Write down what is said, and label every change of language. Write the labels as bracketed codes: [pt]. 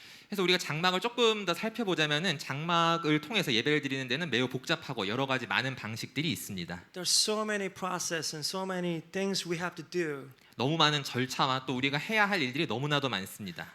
[ko] 그래서 우리가 장막을 조금 더 살펴보자면은 장막을 통해서 예배를 드리는 데는 매우 복잡하고 여러 가지 많은 방식들이 있습니다. [en] There are so many processes and so many things we have to do. [ko] 너무 많은 절차와 또 우리가 해야 할 일들이 너무나도 많습니다.